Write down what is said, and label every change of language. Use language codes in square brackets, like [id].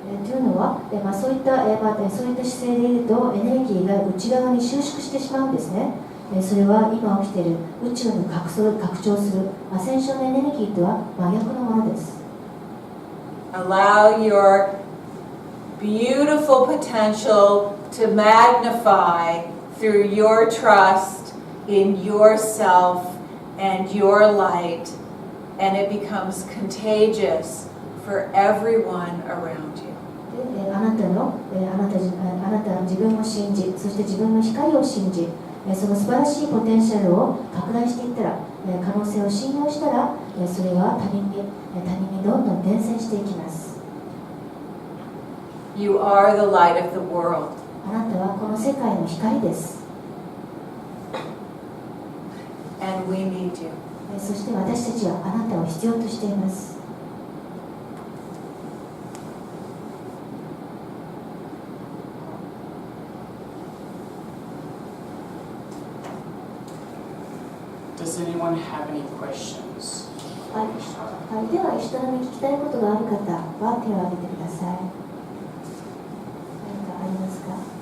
[ja] というのは、そういった姿勢でいるとエネルギーが内側に収縮してしまうんですね。それは今起きている宇宙の拡張するアセンションのエネルギーとは真逆のものです。 [en] Allow your beautiful potential to magnify through your trust in yourself and your light, and it becomes contagious for everyone around you. [ja] あなた自分を信じ、そして自分の光を信じ、その素晴らしいポテンシャルを拡大していったら、可能性を信用したら、それは他人にどんどん伝染していきます。 [en] You are the light of the world. [ja] あなたはこの世界の光です。 [en] And we need you. [ja] そして私たちはあなたを必要としています。 [en] Does anyone have any questions? [ja] はい、では人の聞きたいことがある方は手を挙げてください。何かありますか？